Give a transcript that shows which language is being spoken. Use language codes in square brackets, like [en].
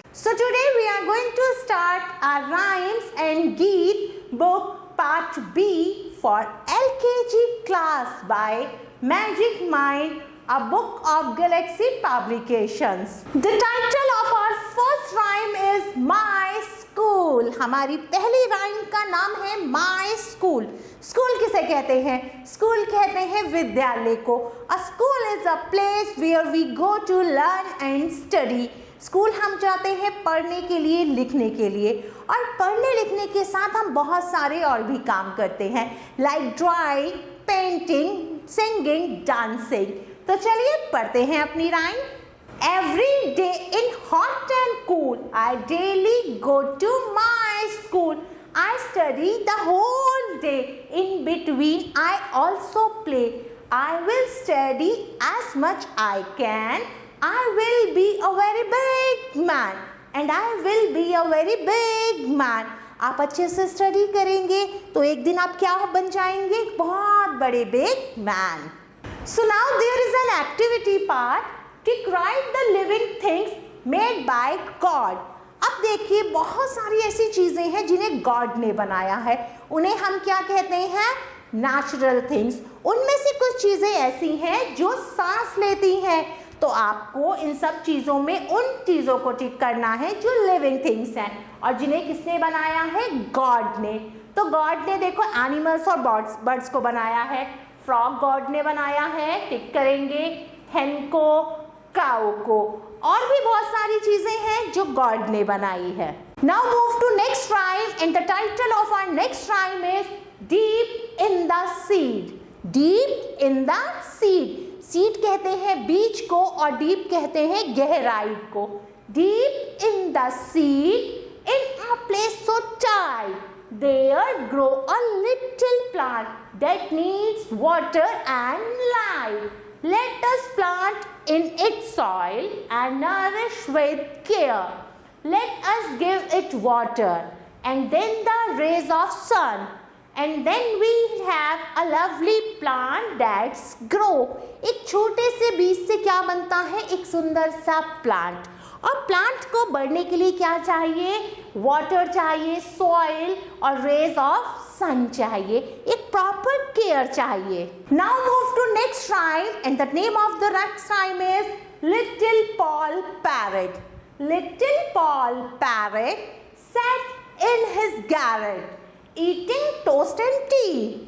[en] So today we are going to start our rhymes and geet book part B for LKG class by Magic Mind, a book of Galaxy Publications. The title of our first rhyme is My School. [hi] हमारी पहली rhyme का नाम है My School. School किसे कहते हैं? School कहते हैं विद्यालय को. [en] A school is a place where we go to learn and study. [hi] School हम जाते हैं पढ़ने के लिए, लिखने के लिए, और पढ़ने लिखने के साथ हम बहुत सारे और भी काम करते हैं, like drawing, painting, singing, dancing. तो चलिए पढ़ते हैं अपनी rhyme. [en] Every day in hot and cool, I daily go to my school. I study the whole day. In between, I also play. I will study as much I can. I will be a very big man. And I will be a very big man. [hi] आप अच्छे से study करेंगे तो एक दिन आप क्या बन जाएंगे? बहुत बड़े big man. [en] So now there is an activity part. Describe the living things made by God. [hi] अब देखिए बहुत सारी ऐसी चीजें हैं जिन्हें गॉड ने बनाया है. उन्हें हम क्या कहते हैं? Natural things. उनमें से कुछ चीजें ऐसी हैं जो सांस लेती हैं. तो आपको इन सब चीजों में उन चीजों को टिक करना है जो लिविंग थिंग्स हैं और जिन्हें किसने बनाया है? गॉड ने. तो गॉड ने देखो एनिमल्स और बर्ड्स को बनाया है. फ्रॉग गॉड ने बनाया है, टिक करेंगे. हेन को, काऊ को, और भी बहुत सारी चीजें हैं जो गॉड ने बनाई है. [en] Now move to next rhyme and the title of our next rhyme is deep in the seed. [hi] Deep in the seed. Seed कहते हैं बीज को और डीप कहते हैं गहराई को. [en] Deep in the seed in a place so tight there grow a little plant that needs water and light. Let us plant in its soil and nourish with care. Let us give it water and then the rays of sun, and then we have a lovely plant that's grow. [hi] एक छोटे से बीज से क्या बनता है? एक सुंदर सा प्लांट. और प्लांट को बढ़ने के लिए क्या चाहिए? वाटर चाहिए, सॉइल और रेज ऑफ सन चाहिए. एक प्रॉपर केयर चाहिए. [en] Now move to next rhyme and the name of the next rhyme is little Poll Parrot. Little Poll Parrot sat in his garret eating toast and tea.